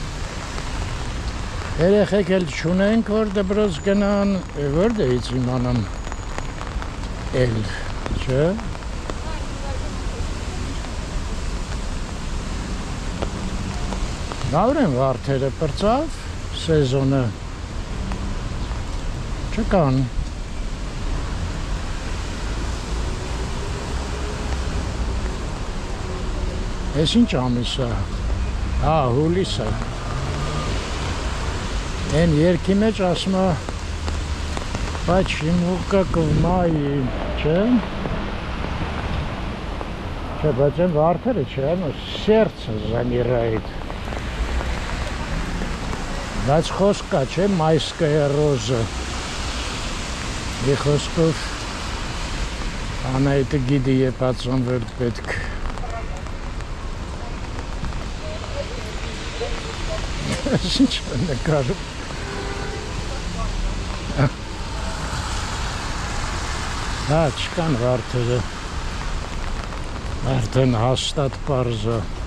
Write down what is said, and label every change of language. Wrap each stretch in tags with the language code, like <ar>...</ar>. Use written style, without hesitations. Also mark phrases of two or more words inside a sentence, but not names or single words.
<hy>Երեխեք էլ չունենք, որ դպրոց գնան, որտեղից իմանամ էլ, չէ։ Լավ են վարդերը պրծավ, սեզոնը, չկան։ Ես ինչ ամիս է։ Հա, հուլիս է։ Են երկի մեջ ասում է</hy> <ru>почему как в мае,</ru> <hy>չէ՞։ Չէ, բայց այն վարդերը չէ,</hy> <ru>сердце замирает։</ru> <hy>Բայց խոսք կա, չէ,</hy> <ru>майская роза։</ru> <hy>Մի խոսքով Անահիտը գիտի երբ ածանվեր պետք։ Ինչ է նկարում։ Հա, չկան վարդերը, արդեն հաստատ պարզ է։</hy>